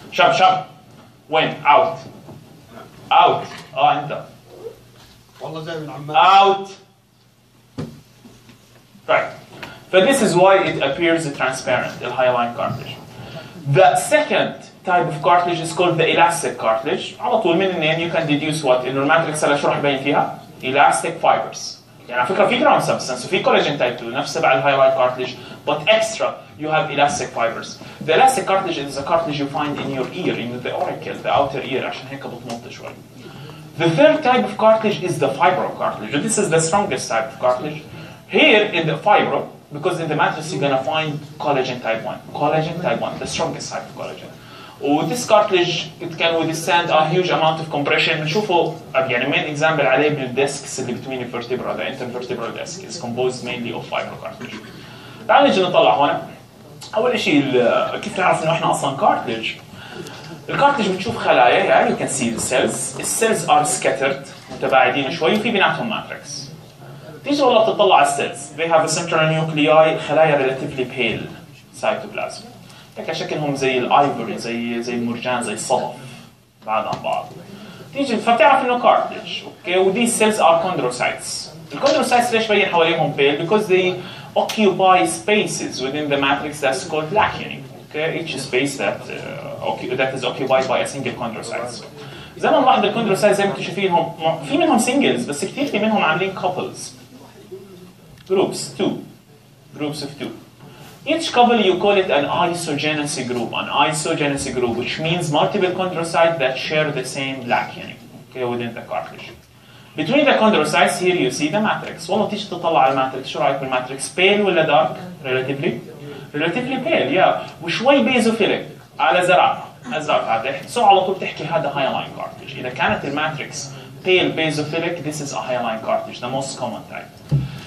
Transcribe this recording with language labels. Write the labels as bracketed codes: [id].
[ar] شب وين [en] out out [ar] انت والله زي من عمان [en] out right. So this is why it appears transparent the hyaline cartilage. The second type of cartilage is called the elastic cartilage. [ar] على طول من النame [en] you can deduce what [ar] إنه الماتريكس اللي شو راح يبين فيها elastic fibers. يعني على فكرة في ground substance وفي collagen type 2 نفس تبع الهايلاين cartilage [en] but extra you have elastic fibers. The elastic cartilage is the cartilage you find in your ear, in the auricle, the outer ear, [ar] عشان هيك بتمط شوي. [en] The third type of cartilage is the fibrocartilage. This is the strongest type of cartilage. Here in the fibro, because in the matrix you're gonna find collagen type 1. Collagen type 1, the strongest type of collagen. This cartilage it can withstand a huge amount of compression. [ar] بنشوفه يعني [en] main example [ar] عليه بالديسكس اللي [en] between the vertebra, the intervertebral disc is composed mainly of fibrocartilage. [ar] تعالوا نجي نطلع هون. أول شيء كيف نعرف إنه إحنا أصلاً cartilage. الكارتلج بتشوف خلايا يعني [en] you can see the cells. [ar] السيلز are scattered متباعدين شوي وفي بيناتهم ماتريكس. تيجي والله بتطلع على السيلز. [en] They have a central nuclei [ar] خلايا [en] relatively pale cytoplasm. [ar] هيك شكلهم زي الايفوري زي المرجان زي الصدف بعاد عن بعض. تيجي فبتعرف انه كارتلج اوكي ودي [en] cells are chondrocytes. الكوندروسايتس [ar] ليش باين حواليهم [en] pale؟ because they occupy spaces within the matrix that's called lacunae. Okay, each space that is occupied by a single chondrocyte. [ar] زي ما نلاحظ الكوندروسايت زي ما انتم شايفينهم في منهم سنجلز بس كثير في منهم عاملين couples. [en] Groups of two. Each couple you call it an isogenesis group, which means multiple chondrocytes that share the same lacunae, okay, within the cartilage. Between the chondrocytes here you see the matrix. [ar] والله تيجي تطلع على الماتريكس شو رايك بالماتريكس؟ pale ولا dark؟ [en] relatively pale, yeah. [ar] وشوي بيزوفيليك على ازرق فاتح. سو على طول تحكي هذا hyaline cartilage. اذا كانت الماتريكس [en] pale basophilic this is a hyaline cartilage, the most common type.